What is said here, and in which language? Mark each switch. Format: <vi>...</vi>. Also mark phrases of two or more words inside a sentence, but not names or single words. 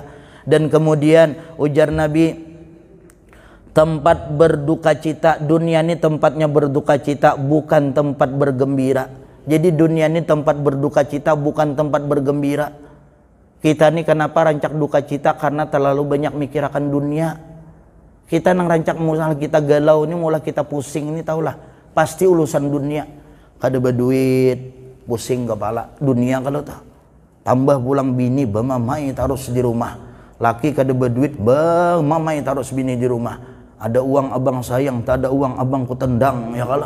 <bjn>Dan kemudian ujar Nabi, tempat berduka cita, dunia ini tempatnya berduka cita, bukan tempat bergembira.</bjn> <id>Jadi dunia ini tempat berduka cita, bukan tempat bergembira.</id> <bjn>Kita ini kenapa rancak duka cita? Karena terlalu banyak mikir akan dunia. Kita nang rancak mulai kita galau ini, mulai kita pusing ini, tahulah pasti urusan dunia. Kada berduit, pusing kepala dunia kalau tak. Tambah pulang bini, mamai taruh di rumah. Laki kada berduit, mamai taruh bini di rumah.</bjn> <id>Ada uang abang sayang, tak ada uang abang ku tendang ya kalah.</id>